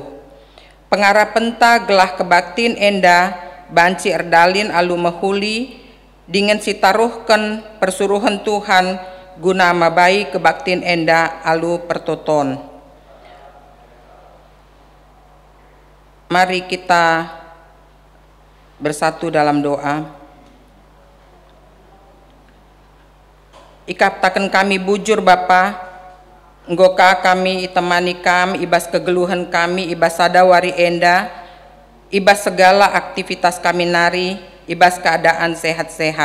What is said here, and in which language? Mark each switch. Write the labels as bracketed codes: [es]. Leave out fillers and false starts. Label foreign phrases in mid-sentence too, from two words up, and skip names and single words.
[btx] Pengarapen ta gelah kebaktin enda, banci erdalin alu mehuli, dengan si taruhken persuruhan Tuhan, guna mabai kebaktin enda alu pertoton. [id] Mari kita bersatu dalam doa. [btx] Ikaptaken kami bujur Bapa, nggoka kami itemani kami ibas kegeluhan kami ibas sadawari enda, ibas segala aktivitas kami nari, ibas keadaan sehat-sehat.